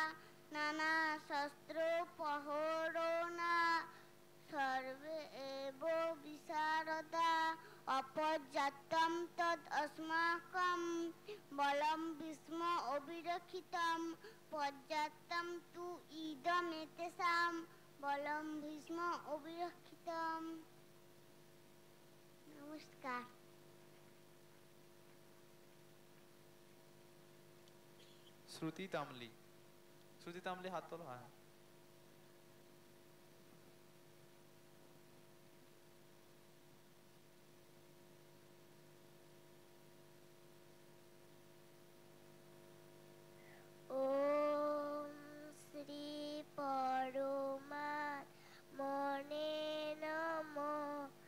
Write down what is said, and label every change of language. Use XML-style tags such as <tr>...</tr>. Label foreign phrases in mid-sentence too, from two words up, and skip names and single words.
<sa>नानाशस्त्रोपहरणा सर्वे एव विशारदा अपजातं तद् अस्माकं बलं भीष्म अभिरक्षितं पर्याप्तं तु इदमेतेषां बलं भीष्म अभिरक्षितं।</sa> <hi>नमस्कार।</hi> <bn>শ্রুতি তামলি। শ্রুতি তামলি হাত তোলো। হ্যাঁ</bn> <sa>ओम श्री परमात्मने नमः।</sa>